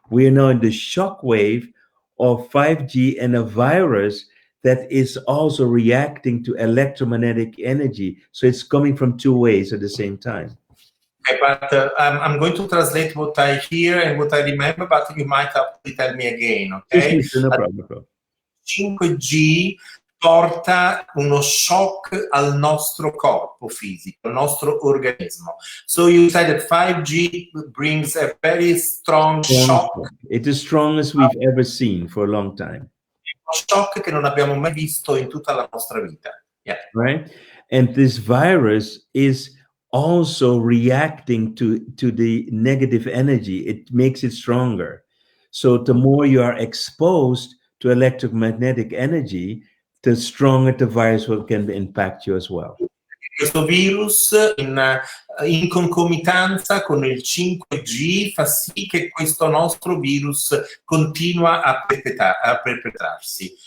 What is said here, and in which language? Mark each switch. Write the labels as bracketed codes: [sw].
[en] We are now in the shock wave of 5G and a virus that is also reacting to electromagnetic energy. So it's coming from two ways at the same time. Okay, but I'm going to translate what I hear and what I remember, but you might have to tell me again, okay? No problem. [it] 5G porta uno shock al nostro corpo fisico, al nostro organismo. [en] So you said that 5G brings a very strong shock. It's the strongest we've ever seen for a long time. [it] Uno shock che non abbiamo mai visto in tutta la nostra vita. [en] Yeah. Right? And this virus is also reacting to the negative energy. It makes it stronger. So the more you are exposed to electromagnetic energy, the stronger the virus can impact you as well. [it] Questo virus in concomitanza con il 5G fa sì che questo nostro virus continua a perpetrarsi.